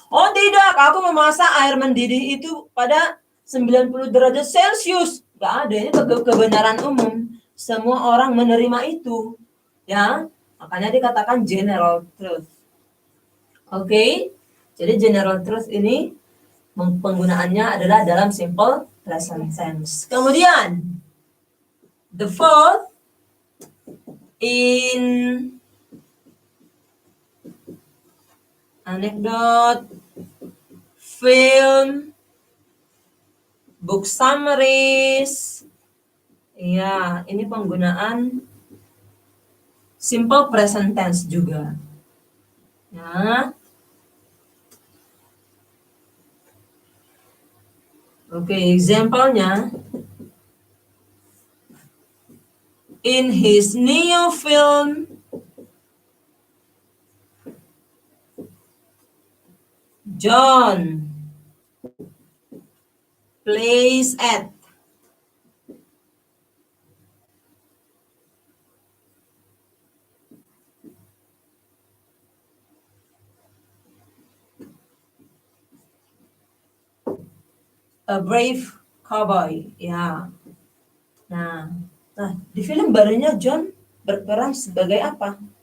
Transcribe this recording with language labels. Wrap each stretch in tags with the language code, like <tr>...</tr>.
<id>Oh tidak, aku memasak air mendidih itu pada 90 derajat Celcius. Gak ada, ini kebenaran umum. Semua orang menerima itu. Ya, makanya dikatakan general truth. Oke, jadi general truth ini penggunaannya adalah dalam simple present tense.</id> <en>Kemudian, the fourth, in anecdote, film, book summaries.</en> <id>Ya, ini penggunaan simple present tense juga. Ya. Oke, example-nya.</id> <en>In his new film, John plays at a brave cowboy.</en> <id>Ya. Nah, di film barunya John berperan sebagai apa?</id>